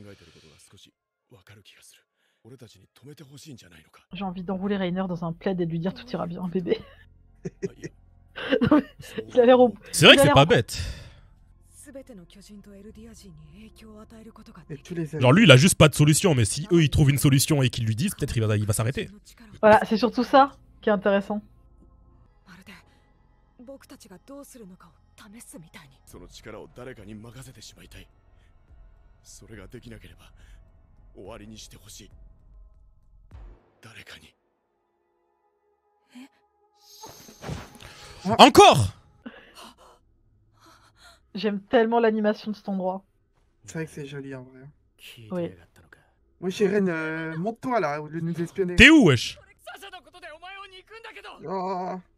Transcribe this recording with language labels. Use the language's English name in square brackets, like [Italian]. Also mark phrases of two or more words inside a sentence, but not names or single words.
[French] J'ai envie d'enrouler Reiner dans un plaid et de lui dire tout ira bien, bébé. Il a l'air au. C'est vrai Il que a c'est l'air pas en- bête. Et tous les Genre lui, il a juste pas de solution, mais si eux ils trouvent une solution et qu'ils lui disent, peut-être il va s'arrêter. Voilà, c'est surtout ça qui est intéressant. [Japanese] 僕たちがどうするのかを試すみたいに。その力を誰かに任せてしまいたい。それができなければ終わりにしてほしい。誰かに。 [French] Encore. J'aime tellement l'animation de cet endroit. C'est vrai que c'est joli en vrai. Oui. Oui, Eren, monte-toi là, au lieu de nous espionner. T'es où, wesh? Oh,